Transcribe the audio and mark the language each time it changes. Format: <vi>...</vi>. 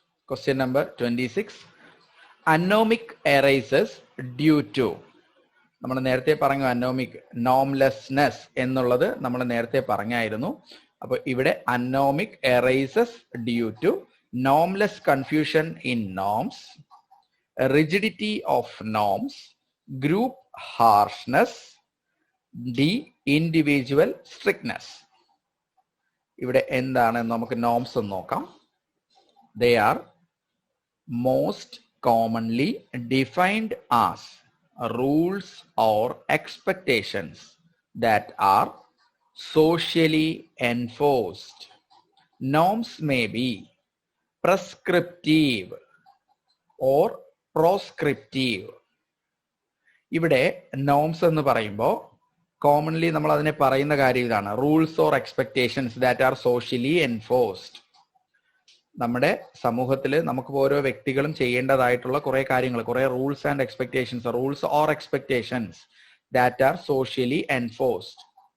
<en>Question number 26. Anomic arises due to,</en> <ml>നമ്മൾ നേരത്തെ പറഞ്ഞു അനോമിക്, നോംലെസ്നെസ് എന്നുള്ളത് നമ്മൾ നേരത്തെ പറഞ്ഞായിരുന്നു. അപ്പൊ ഇവിടെ</ml> <en>Anomic arises due to normless confusion in norms, rigidity of norms, group harshness, D individual strictness.</en> <ml>ഇവിടെ എന്താണ് നമുക്ക് നോംസ് എന്ന് നോക്കാം.</ml> <en>They are most commonly defined as rules or expectations that are socially enforced. Norms may be prescriptive or proscriptive.</en> <ml>ഇവിടെ norms എന്ന് പറയുമ്പോൾ commonly നമ്മൾ അതിനെ പറയുന്ന കാര്യം ഇതാണ്,</ml> <en>Rules or expectations that are socially enforced.</en> <ml>നമ്മുടെ സമൂഹത്തിൽ നമുക്ക് ഓരോ വ്യക്തികളും ചെയ്യേണ്ടതായിട്ടുള്ള കുറെ കാര്യങ്ങൾ, കുറെ rules and expectations,</ml> <en>Rules or expectations that are socially enforced.</en>